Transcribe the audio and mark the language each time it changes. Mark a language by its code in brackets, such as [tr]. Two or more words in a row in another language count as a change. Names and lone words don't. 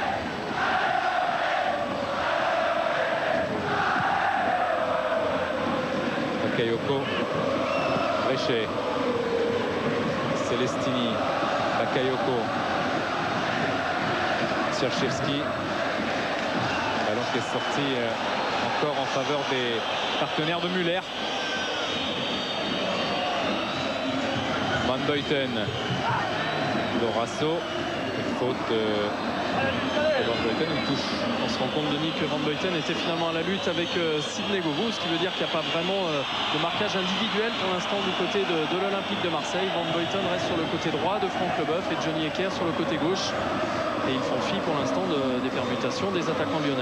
[fr] Bakayoko, Bréchet, Celestini, Bakayoko, Zwierczewski. Ballon qui est sorti encore en faveur des partenaires de Muller. Van Buiten, Dorasso, faute de Van Buiten, une touche. On se rend compte, Denis, que Van Buiten était finalement à la lutte avec Sidney Govou, ce qui veut dire qu'il n'y a pas vraiment de marquage individuel pour l'instant du côté de l'Olympique de Marseille. Van Buiten reste sur le côté droit de Franck Leboeuf et Johnny Hekker sur le côté gauche. Et ils font fi pour l'instant des permutations des attaquants lyonnais.